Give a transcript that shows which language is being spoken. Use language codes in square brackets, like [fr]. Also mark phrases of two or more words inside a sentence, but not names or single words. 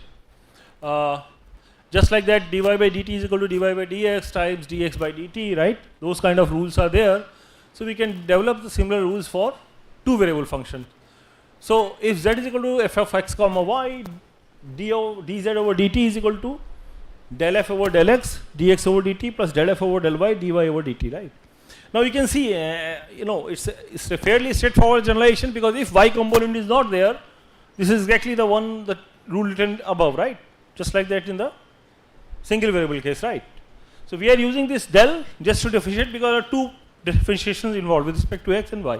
[en] Just like that, dy by dt is equal to dy by dx times dx by dt, right? Those kind of rules are there. So we can develop the similar rules for two variable function. So if z is equal to f of x comma y, dz over dt is equal to del f over del x dx over dt plus del f over del y dy over dt, right? Now you can see, it's a fairly straightforward generalization, because if y component is not there, this is exactly the one, the rule written above, right? Just like that in the single variable case, right? So we are using this del just to differentiate, because there are two differentiations involved with respect to x and y.